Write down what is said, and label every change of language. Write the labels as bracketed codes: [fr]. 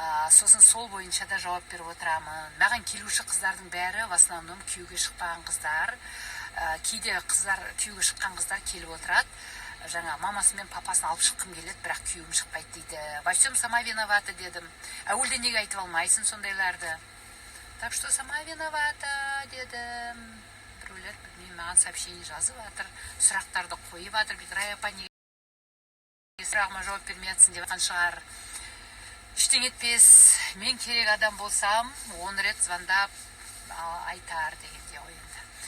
[kk] Сосын сол бойынша да жауап беріп отырамын. Маған келуші қыздардың бәрі [ru] в основном [kk] күйеуге шықпаған қыздар. Кейде қыздар, күйеуге шыққан қыздар келіп отырады. Жаңа мамасы мен папасын алып шыққым келеді, бірақ күйеуім шықпайды дейді. [ru] Во всем сама виновата [kk] дедім. Әуелде неге айтып алмайсың сондайларды? [ru] Так что сама виновата дедім. [kk] Біреулер білмеймін, маған сообщение жазып жатыр, сұрақтарды қойып жатыр. Рая апа неге сұрағыма жауап бермей жатсың деп жатқан шығар. Ештеңе етпес, мен керек адам болсам 10 рет звондап айтар дегенде ғой енді.